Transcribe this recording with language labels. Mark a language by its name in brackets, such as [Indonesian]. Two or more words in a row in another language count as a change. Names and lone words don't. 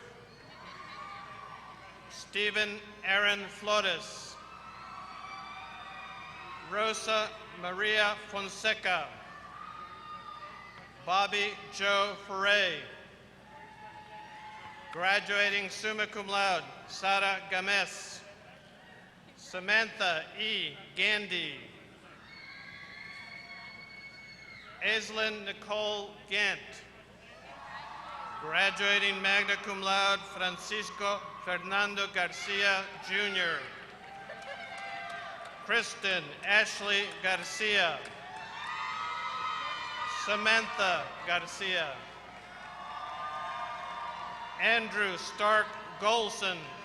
[English] Stephen Aaron Flores. Rosa Maria Fonseca. Bobby Joe Ferre. Graduating [Latin] summa cum laude, [English] Sara Games. Samantha E. Gandy. Aislinn Nicole Gant. Graduating [Latin] magna cum laude, [English] Francisco Fernando Garcia, Jr. Kristen Ashley Garcia. Samantha Garcia. Andrew Stark Golson.